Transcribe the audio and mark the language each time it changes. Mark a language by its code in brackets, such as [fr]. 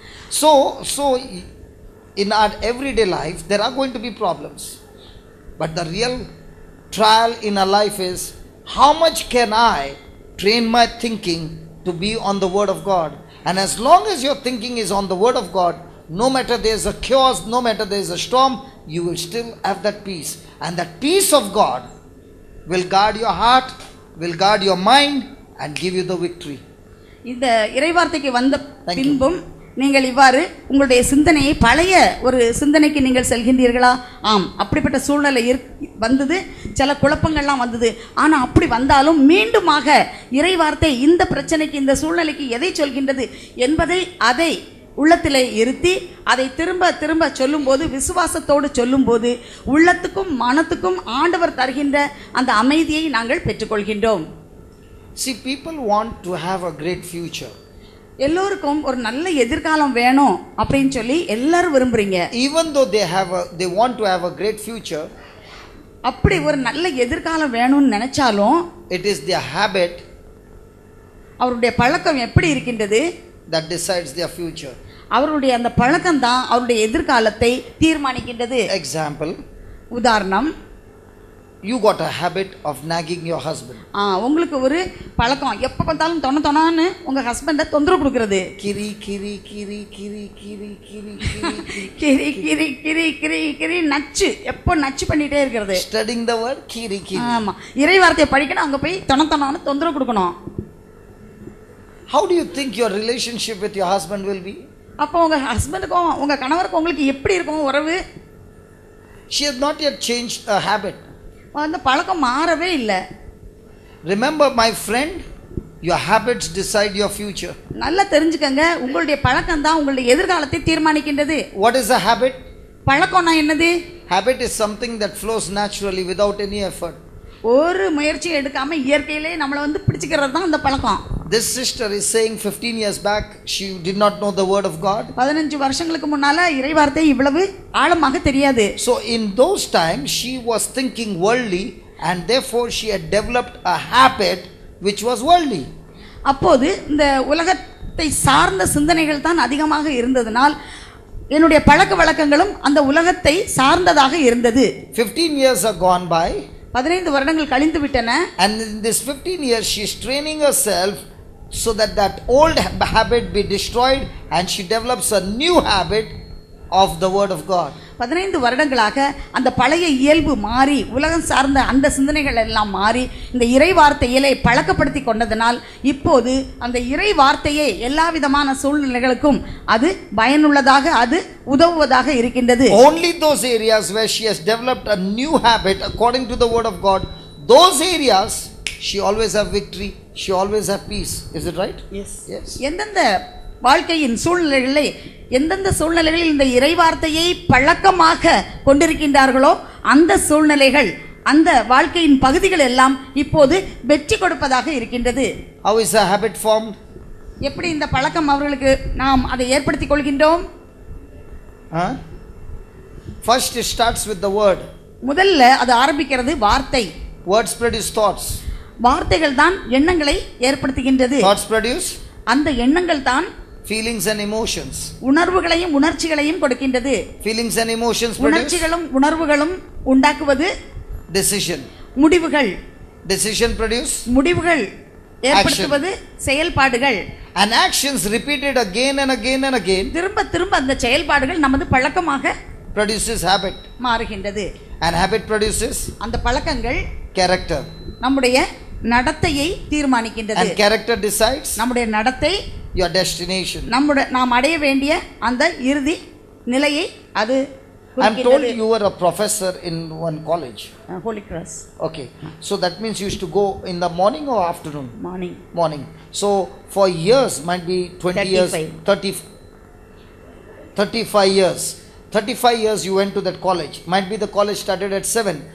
[en] So in our everyday life there are going to be problems, but the real trial in our life is how much can I train my thinking to be on the word of God. And as long as your thinking is on the word of God, no matter there is a chaos, no matter there is a storm, you will still have that peace. And that peace of God will guard your heart, will guard your mind and give you the victory. [ta] இந்த இறைவார்த்தைக்கு வந்த பின்பும் நீங்கள் இவ்வாறு உங்களுடைய சிந்தனையை பழைய ஒரு சிந்தனைக்கு நீங்கள் செல்கின்றீர்களா? ஆம். அப்படிப்பட்ட சூழ்நிலை வந்தது, சில குழப்பங்கள்லாம் வந்தது. ஆனால் அப்படி வந்தாலும் மீண்டுமாக இறைவார்த்தை இந்த பிரச்சனைக்கு, இந்த சூழ்நிலைக்கு எதை சொல்கின்றது என்பதை அதை உள்ளத்திலே இருத்தி அதை திரும்ப திரும்ப சொல்லும்போது, விசுவாசத்தோடு சொல்லும்போது உள்ளத்துக்கும் மனத்துக்கும் ஆண்டவர் தருகின்ற அந்த அமைதியை நாங்கள் பெற்றுக்கொள்கின்றோம். [en] See, people want to have a great future. [ta] எல்லோருக்கும் ஒரு நல்ல எதிர்காலம் வேணும் அப்படின்னு சொல்லி எல்லாரும் விரும்புறீங்க. [en] Even though they want to have a great future, [ta] அப்படி ஒரு நல்ல எதிர்காலம் வேணும்னு நினைச்சாலும் [en] it is their habit [ta] அவருடைய பழக்கம் எப்படி இருக்கின்றது [en] that decides their future. [ta] அவருடைய அந்த பழக்கம் தான் அவருடைய எதிர்காலத்தை தீர்மானிக்கின்றது. [en] Example, [ta] உதாரணம், [en] you got a habit of nagging your husband. [ta] உங்களுக்கு ஒரு பழக்கம், எப்போ பார்த்தாலும் தொண்ணு உங்க ஹஸ்பண்டை தொந்தரவு கொடுக்கறது. Kiri kiri kiri kiri kiri kiri kiri கிரி கிரி கிரி கிரி கிரி நச்சு, எப்போ நச்சு பண்ணிட்டே இருக்கிறது. [en] studying the word kiri kiri. [ta] ஆமா, இறை வார்த்தையை படிக்கணும், அங்க போய் தொண்ணு தொந்தரவு கொடுக்கணும். [en] How do you think your relationship with your husband will be? [ta] அப்போ உங்க ஹஸ்பண்டுக்கும் உங்க கணவருக்கும் உங்களுக்கு எப்படி இருக்கும் உறவு? [en] She has not yet changed a habit. [ta] அந்த பழக்கம் மாறவே இல்லை. [en] Remember, my friend, your habits decide your future. [ta] நல்லா தெரிஞ்சுக்கங்க, உங்களுடைய பழக்கம் தான் உங்களுடைய எதிர்காலத்தை தீர்மானிக்கின்றது. [en] What is a habit? [ta] பழக்கம்னா என்னது? [en] Habit is something that flows naturally without any effort. [ta] ஒரு முயற்சியும் எடுக்காம இயற்கையிலே நம்மளை வந்து பிடிச்சிக்கிறது தான் அந்த பழக்கம். [en] This sister is saying 15 years back she did not know the word of God. [ta] 15 வருஷங்களுக்கு முன்னால இறை வார்த்தை இவ்வளவு ஆழமாக தெரியாது. [en] So in those times she was thinking worldly and therefore she had developed a habit which was worldly. [ta] அப்போது இந்த உலகத்தை சார்ந்த சிந்தனைகள் தான் அதிகமாக இருந்ததனால் என்னுடைய பழக்க வழக்கங்களும் அந்த உலகத்தை சார்ந்ததாக இருந்தது. [en] 15 years are gone by. [ta] 15 வருடங்கள் கழிந்து விட்டன. [en] And in this 15 years she is training herself so that that old habit be destroyed and she develops a new habit of the word of God. [ta] 15 வருடங்களாக அந்த பழைய இயல்பு மாறி உலகம் சார்ந்த அந்த சிந்தனைகள் எல்லாம் மாறி இந்த இறை வார்த்தையிலே பழக்கப்படுத்தி கொண்டதனால் இப்போது அந்த இறை வார்த்தையே எல்லா விதமான சூழ்நிலைகளுக்கும் அது பயனுள்ளதாக, அது உதவுவதாக இருக்கின்றது. [en] Only those areas where she has developed a new habit according to the word of God, those areas she always have victory, she always have peace. Is it right? Yes. Yes. [ta] எந்தெந்த வாழ்க்கையின் சூழ்நிலைகளில் எந்தெந்த சூழ்நிலைகளில் இந்த இறைவார்த்தையை பழக்கமாக கொண்டிருக்கின்றார்களோ அந்த சூழ்நிலைகள், அந்த வாழ்க்கையின் பகுதிகள் எல்லாம் இப்போது வெற்றி கொடுப்பதாக இருக்கின்றது. [en] How is a habit formed? [ta] எப்படி இந்த பழக்கம் அவர்களுக்கு நாம் அதை ஏற்படுத்திக் கொள்கின்றோம்? [en] First it starts with the word. [ta] முதல்ல அது ஆரம்பிக்கிறது வார்த்தை. [en] Words produce thoughts. [ta] வார்த்தைகள் தான் எண்ணங்களை ஏற்படுத்துகின்றது. [en] Thoughts produce [ta] அந்த எண்ணங்கள் தான் [en] feelings and emotions. [ta] உணர்வுகளையும் உணர்ச்சிகளையும் கொடுக்கின்றது. [en] Feelings and emotions produce [ta] உணர்ச்சிகளும் உணர்வுகளும் உண்டாக்குவது [en] decision. [ta] முடிவுகள். [en] Decision produce [ta] முடிவுகள் ஏற்படுத்துவது செயல்பாடுகள். [en] and actions repeated again and again and again [ta] திரும்ப திரும்ப அந்த செயல்பாடுகள் நமது பழக்கமாக [en] produces habit. [ta] மாறுகின்றது. [en] And habit produces [ta] அந்த பழக்கங்கள் [en] character. [ta] நம்முடைய நடத்தையை தீர்மானிக்கின்றது. [en] And character decides [ta] நம்முடைய நடத்தை [en] your destination. [ta] நாம் அடைய வேண்டிய அந்த இறுதி நிலையை அது [en] I'm told you were a professor in one college. Holy Cross. Okay. So that means you used to go in the morning or afternoon? Morning. Morning. So for years, might be 20 years, 35 years. 35 years you went to that college. Might be the college started at 7.